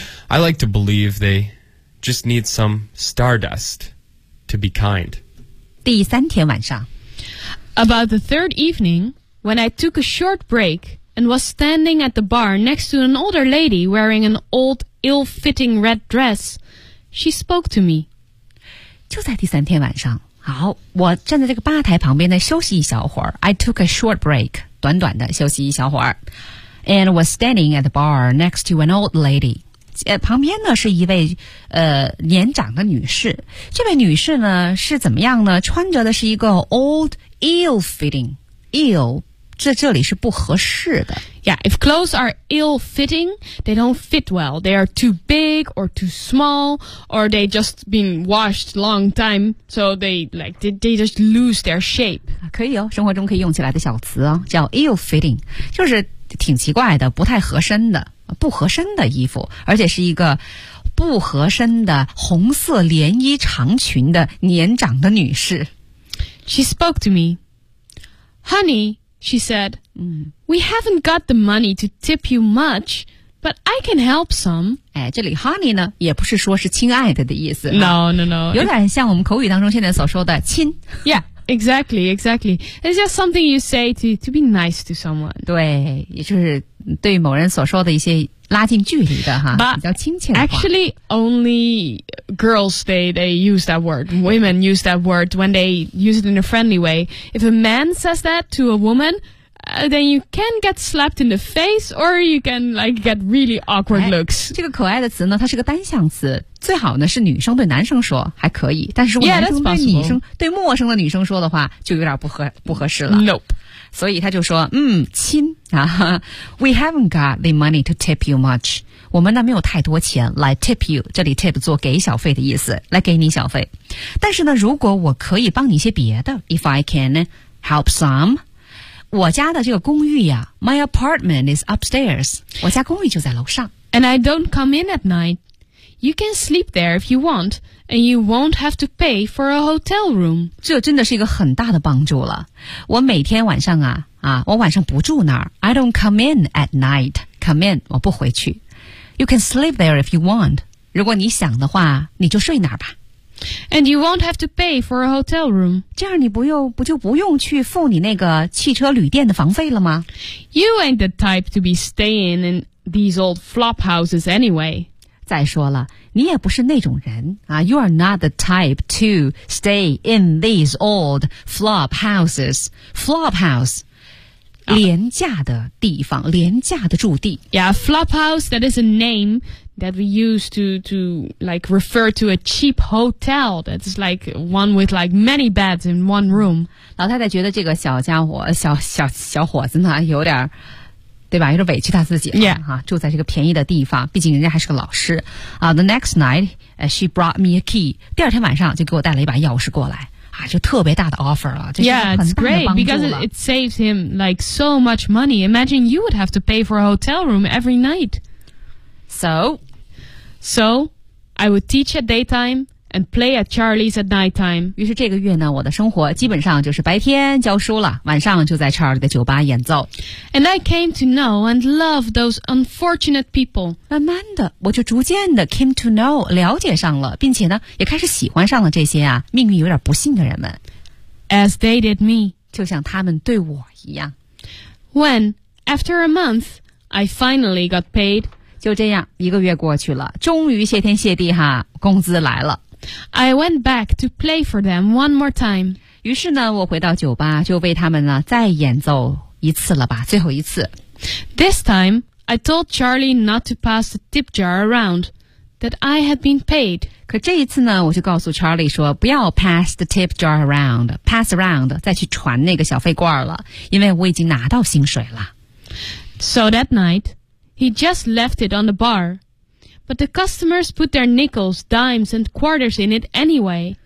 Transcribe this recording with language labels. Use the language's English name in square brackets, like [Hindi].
[English] I like to believe they just need some stardust to be kind. [Chinese] 第三天晚上。 [English] About the third evening, when I took a short break... and was standing at the bar next to an older lady wearing an old, ill-fitting red dress. She spoke to me. [Chinese] 就在第三天晚上，好，我站在这个吧台旁边呢，休息一小会儿。 [English] I took a short break, [Chinese] 短短的休息一小会儿。 [English] And was standing at the bar next to an old lady. [Chinese] 旁边呢是一位年长的女士。这位女士呢是怎么样呢？穿着的是一个 [English] old, ill-fitting, [Chinese] ill-这里是不合适的。 [English] Yeah, if clothes are ill-fitting, they don't fit well. They are too big or too small, or they just been washed long time, so they just lose their shape. [Chinese] 可以哦，生活中可以用起来的小词哦，叫 ill-fitting, 就是挺奇怪的，不太合身的，不合身的衣服，而且是一个不合身的红色连衣长裙的年长的女士。 [English] She spoke to me. Honey,She said, we haven't got the money to tip you much, but I can help some. [Chinese] 哎，这里 honey 呢，也不是说是亲爱的意思。 [English] No. [Chinese] 有点像我们口语当中现在所说的亲。 [English] Yeah, exactly. It's just something you say to be nice to someone. [Chinese] 对，也就是对某人所说的一些拉近距离的哈， [English] but、 [Chinese] 比较亲切的话。 [English] Actually, only girls, they use that word. Women use that word when they use it in a friendly way. If a man says that to a woman, then you can get slapped in the face or you can, like, get really awkward looks. [Chinese] 这个可爱的词呢，它是个单向词。最好呢，是女生对男生说，还可以。但是如果男生对女生、对陌生的女生说的话，就有点不合适了。 [English] Nope. [Chinese] 所以他就说，亲啊 [English] ，We haven't got the money to tip you much. [Chinese] 我们呢没有太多钱来 [English] tip you. [Chinese] 这里 tip 做给小费的意思，来给你小费。但是呢，如果我可以帮你一些别的 ， [English] If I can help some， [Chinese] 我家的这个公寓呀 ， [English] My apartment is upstairs. [Chinese] 我家公寓就在楼上。 [English] And I don't come in at night. You can sleep there if you want. And you won't have to pay for a hotel room. [Chinese] 这真的是一个很大的帮助了。我每天晚上我晚上不住那儿。 [English] I don't come in at night. Come in, [Chinese] 我不回去。 [English] You can sleep there if you want. [Chinese] 如果你想的话，你就睡那儿吧。 [English] And you won't have to pay for a hotel room. [Chinese] 这样你不用去付你那个汽车旅店的房费了吗？ [English] You ain't the type to be staying in these old flop houses anyway. [Chinese] 再说了，你也不是那种人啊。 [English] You are not the type to stay in these old flop houses. [Chinese] Flop house, 廉价的地方，廉价的住地。 [English] Yeah, flop house, that is a name that we use to like refer to a cheap hotel. That's like one with like many beds in one room. [Chinese] 老太太觉得这个小家伙，小伙子呢，有点对吧？有点委屈他自己了、 [English] yeah. [Chinese] 啊、住在这个便宜的地方，毕竟人家还是个老师。 [English] The next night, she brought me a key. [Chinese] 第二天晚上就给我带了一把钥匙过来啊，就特别大的 offer 了，就是很大的帮助了。 [English] Yeah, it's great because it saves him like so much money. Imagine you would have to pay for a hotel room every night. So, I would teach at daytime. And play at Charlie's at night time. [Chinese] 于是这个月呢，我的生活基本上就是白天教书了，晚上就在 Charlie 的酒吧演奏。 [English] And I came to know and love those unfortunate people. [Chinese] 慢慢的，我就逐渐的 [English] came to know [Chinese] 了解上了，并且呢，也开始喜欢上了这些啊命运有点不幸的人们。 [English] As they did me. [Chinese] 就像他们对我一样。 [English] When, after a month, I finally got paid. [Chinese] 就这样，一个月过去了，终于谢天谢地哈，工资来了。 [English] I went back to play for them one more time. [Chinese] 于是呢，我回到酒吧，就为他们呢再演奏一次了吧，最后一次。 [English] This time, I told Charlie not to pass the tip jar around. that I have been paid. [Chinese] 可这一次呢，我就告诉 Charlie 说，不要 [English] pass the tip jar around, pass around, [Chinese] 再去传那个小费罐了，因为我已经拿到薪水了。 [English] So that night, he just left it on the bar. But the customers put their nickels, dimes, and quarters in it anyway.